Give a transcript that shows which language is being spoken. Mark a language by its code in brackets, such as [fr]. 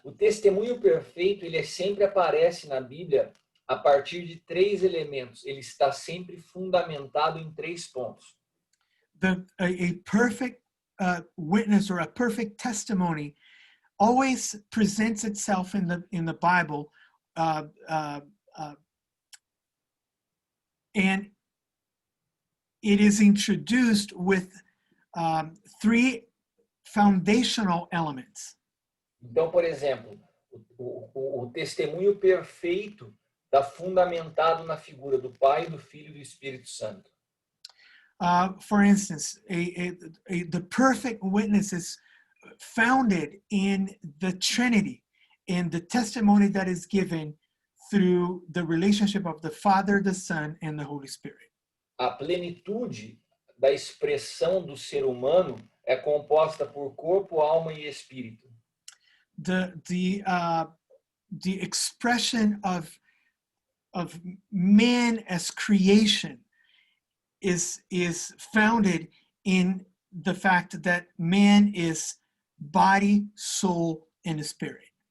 [pt] O testemunho perfeito, ele sempre aparece na Bíblia a partir de 3 elementos. Ele está sempre fundamentado em 3 pontos. [en] A perfect witness or a perfect testimony always presents itself in the Bible, and it is introduced with 3 foundational elements. [pt] Então, por exemplo, o testemunho perfeito está fundamentado na figura do Pai, do Filho e do Espírito Santo. [en] For instance, the perfect witness is founded in the Trinity, in the testimony that is given through the relationship of the Father, the Son, and the Holy Spirit. [pt] A plenitude da expressão do ser humano é composta por corpo, alma e espírito. [en] The expression of man as creation is founded in the fact that man is body, soul, and spirit.